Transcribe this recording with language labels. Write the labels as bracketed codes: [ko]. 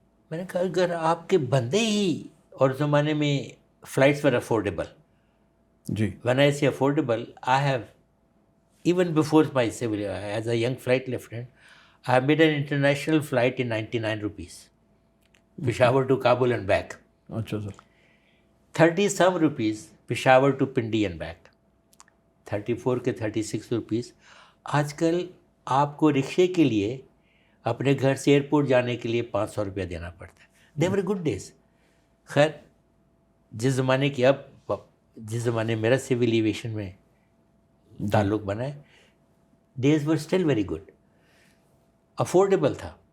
[ur] میں نے کہا اگر آپ کے بندے ہی، اور زمانے میں [en] Flights were affordable. [ur] جی. [en] When I say affordable, I have even before my soul as a young flight lieutenant I have made an international flight in 99 rupees, Peshawar to Kabul and back. [ur] اچھا سر. [en] 30 some rupees Peshawar to Pindi and back. [ur] 34 کے 36 rupees. آج کل آپ کو رکشے کے لیے اپنے گھر سے ایئرپورٹ جانے کے لیے 500 روپیہ دینا پڑتا ہے. [en] They were good days. [ur] خیر جس زمانے کی جس زمانے میرا سول ایویشن میں تعلق بنا ہے، [en] days were still very good. [ur] Affordable تھا.